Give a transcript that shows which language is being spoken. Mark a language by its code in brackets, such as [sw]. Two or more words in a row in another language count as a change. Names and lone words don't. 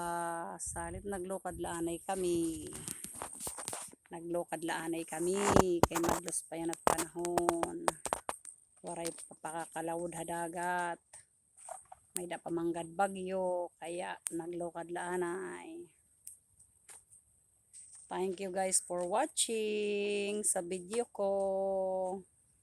[war] Salit naglokad laanay kami. Naglokad laanay kami. Kay madlos pa yan at panahon. Waray papakakalawod hadagat. May da pamanggad bagyo. Kaya naglokad laanay. [en] Thank you guys for watching [war] sa video ko.